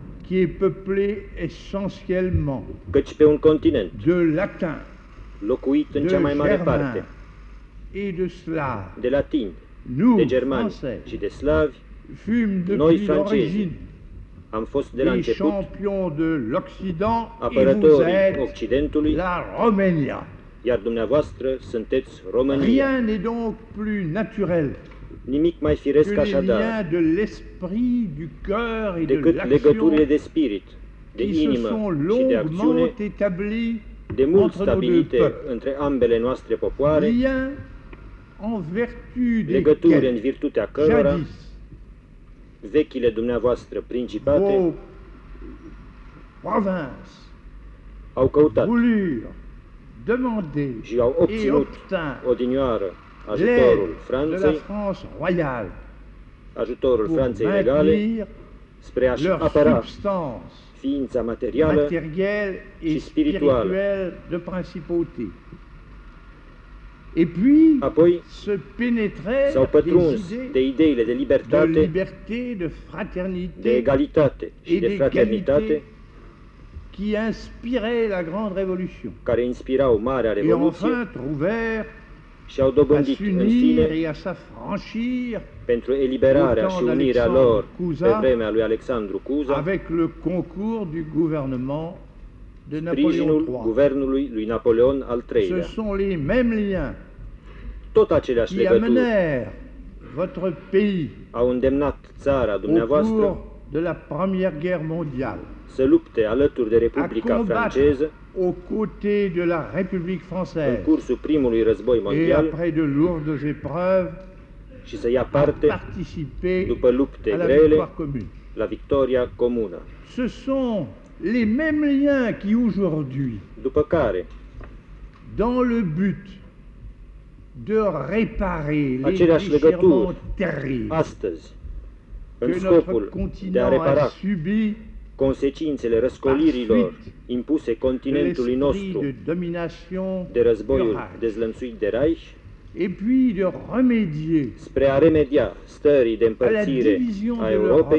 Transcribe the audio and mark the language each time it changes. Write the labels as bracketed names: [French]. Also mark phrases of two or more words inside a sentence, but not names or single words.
[French] qui est peuplé essentiellement [Romanian] căci pe un continent [French] de latins, [Romanian] locuit în de cea mai mare [French] germains [Romanian] parte [French] et de slaves, [Romanian] de latini, [French] nous, [Romanian] de germani [French] Français, [Romanian] și de slavi, [French] fûmes [Romanian] noi [French] depuis [Romanian] francezi [French] l'origine [Romanian] am fost de la [French] les [Romanian] început [French] champions de l'Occident et vous [Romanian] apărătorii [French] êtes [Romanian] Occidentului, [French] la Roménia. [Romanian] iar dumneavoastră sunteți România. [French] Rien n'est donc plus naturel [Romanian] Nimic mai firesc [French] que les [Romanian] așadar [French] liens de l'esprit, du cœur et de [Romanian] decât [French] l'action [Romanian] legăturile de spirit, de [French] qui se [Romanian] inimă [French] sont [Romanian] și de acțiune, [French] longuement établis [Romanian] de mult [French] entre nos deux [Romanian] stabilite [French] peuples. [Romanian] între ambele noastre popoare, [French] Liens en vertu [Romanian] legături în [French] desquels, [Romanian] virtutea cărora [French] jadis, [Romanian] vechile dumneavoastră principate [French] vos provinces [Romanian] au căutat [French] voulurent demander [Romanian] și au [French] et [Romanian] obținut [French] obtinrent [Romanian] odinioară ajutorul [French] l'aide de la [Romanian] Franței, [French] France royale [Romanian] ajutorul [French] pour [Romanian] Franței regale, [French] maintenir [Romanian] spre a-și [French] leur [Romanian] apăra [French] substance [Romanian] ființa materială [French] matérielle [Romanian] și [French] et [Romanian] spirituală. [French] spirituelle de principauté. Et puis [Romanian] Apoi [French] se pénétraient [Romanian] s-au pătruns des idées de ideile de de libertate, [French] liberté, de de fraternité [Romanian] egalitate și [French] et [Romanian] de fraternitate [French] d'égalité qui inspiraient la Grande Révolution. [Romanian] care inspirau Marea [French] Et [Romanian] Revoluție [French] enfin trouvèrent [Romanian] și au [French] à [Romanian] dobândit în [French] s'unir [Romanian] fine [French] et à s'affranchir [Romanian] pentru eliberarea și unirea lor pe vremea lui Alexandru Cuza, [French] avec le concours du gouvernement de Napoléon [Romanian] sprijinul [French] III. [Romanian] guvernului lui Napoleon al [French] Ce [Romanian] III-lea. [French] sont les mêmes liens [Romanian] Tot aceleași [French] qui [Romanian] legături [French] amenèrent votre pays [Romanian] au îndemnat țara [French] au [Romanian] dumneavoastră [French] cours de la Première Guerre mondiale [Romanian] să lupte alături de [French] à [Romanian] Republica [French] combattre [Romanian] franceză [French] aux côtés de la République [Romanian] în [French] française [Romanian] cursul primului război [French] et [Romanian] mondial [French] après de lourdes épreuves [Romanian] și să ia [French] à [Romanian] parte, [French] participer [Romanian] după lupte [French] à la [Romanian] grele, [French] victoire commune. [Romanian] la victoria comună. [French] Ce sont les mêmes liens qui aujourd'hui, [Romanian] După care, [French] dans le but de réparer les [Romanian] aceleași legături, [French] déchirements terribles [Romanian] astăzi, în [French] que notre [Romanian] scopul de a [French] continent a [Romanian] repara [French] subi [Romanian] consecințele răscolirilor impuse de continentului [French] l'esprit [Romanian] nostru [French] de domination [Romanian] de războiul [French] du Reich, [Romanian] dezlănțuit de Reich, [French] et puis de remédier [Romanian] spre a remedia stării de [French] à la [Romanian] împărțire [French] division [Romanian] a [French] de [Romanian] Europei,